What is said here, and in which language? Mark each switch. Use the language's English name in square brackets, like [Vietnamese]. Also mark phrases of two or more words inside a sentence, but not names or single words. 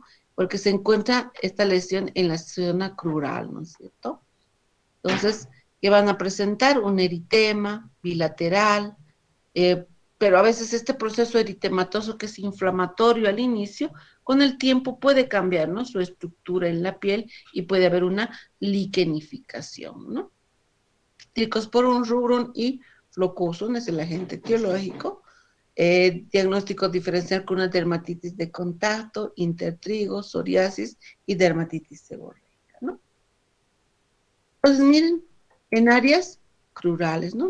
[Spanish] Porque se encuentra esta lesión en la zona crural, ¿no es cierto? Entonces, que van a presentar un eritema bilateral, eh, pero a veces este proceso eritematoso que es inflamatorio al inicio, con el tiempo puede cambiar, ¿no?, su estructura en la piel y puede haber una liquenificación, ¿no? Tricosporum rubrum y flocosum es el agente etiológico. Diagnóstico diferencial con una dermatitis de contacto, intertrigo, psoriasis y dermatitis seborreica, ¿no? Entonces, miren, en áreas crurales, ¿no?